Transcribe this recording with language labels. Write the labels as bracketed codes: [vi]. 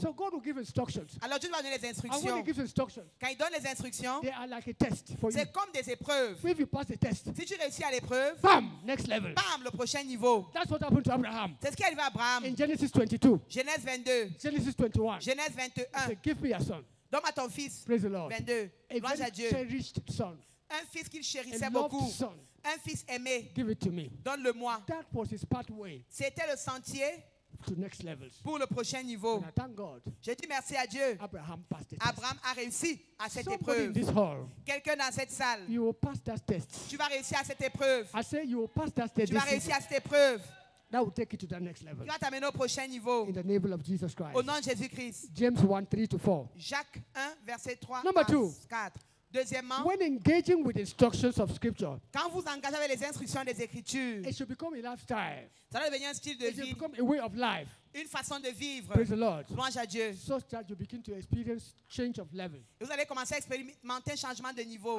[en] So God will give instructions. [fr] Alors Dieu va donner les instructions. [en] And when he gives instructions, [fr] quand il donne les instructions, [en] they are like a test for you. [fr] C'est comme des épreuves. [en] If you pass the test, [fr] si tu réussis à l'épreuve, [en] bam, next level. [fr] Bam, le prochain niveau. [en] That's what happened to Abraham. [fr] C'est ce qui est arrivé à Abraham. [en] In Genesis 22. [fr] Genèse 22. [en] Genesis 21. [fr] Genèse 21. [en] Said, give me a son. [fr] Donne-moi ton fils. [en] Praise the Lord. [fr] 22. Louange à Dieu. [en] Cherished son. [fr] Un fils qu'il chérissait beaucoup. [en] Son. [fr] Un fils aimé. [en] Give it to me. [fr] Donne-le-moi. [en] That was his pathway. [fr] C'était le sentier [en] to next levels. [fr] Pour le prochain niveau. [en] And I thank God. [fr] Je dis merci à Dieu. [en] Abraham passed the test. [fr] Abraham a réussi à cette [en] Somebody [fr] épreuve. [en] In this hall, [fr] quelqu'un dans cette salle. [en] You will pass that test. [fr] Tu vas réussir à cette épreuve. [en] I say you will pass that test. [fr] Tu vas réussir à cette épreuve. [en] That will take you to the next level. [fr] Tu vas t'amener au prochain niveau. [en] In the name of Jesus Christ. [fr] Au nom de Jésus-Christ. [en] James 1:3-4. [fr] Jacques 1 verset 3 [en] Number [fr] à 4. Deuxièmement, [en] when engaging with instructions of scripture, [fr] quand vous engagez avec les instructions des Écritures, [en] it should become a lifestyle. [fr] Ça doit devenir un style de [en] it [fr] vie. [en] Should become a way of life. [fr] Une façon de vivre. [en] Praise the Lord. [fr] Louange à Dieu. [en] So that you begin to experience change of level. [fr] Et vous allez commencer à expérimenter un changement de niveau.